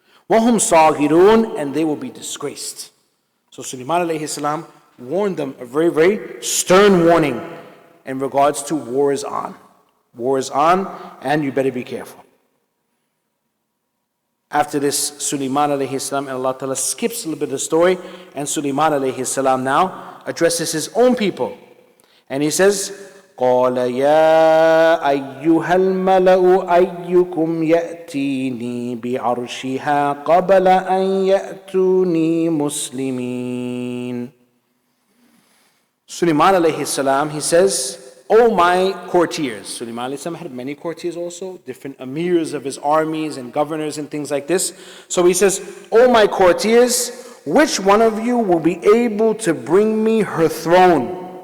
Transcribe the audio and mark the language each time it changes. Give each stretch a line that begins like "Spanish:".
Arabic: وَهُمْ صَاغِرُونَ,
English: and they will be disgraced. So Sulaiman alayhi salam warned them a very, very stern warning in regards to war is on. War is on, and you better be careful. After this, Sulaiman alayhi salam, and Allah Ta'ala skips a little bit of the story, and Sulaiman alayhi salam now addresses his own people. And he says,
Arabic: قَالَ يَا أَيُّهَا الْمَلَأُ أَيُّكُمْ يَأْتِينِي بِعَرْشِهَا قَبْلَ أَنْ يَأْتُونِي مُسْلِمِينَ.
English: Sulaiman alayhi salam, he says, O my courtiers. Sulaiman alayhi salam had many courtiers also, different amirs of his armies and governors and things like this. So he says, O my courtiers, which one of you will be able to bring me her throne?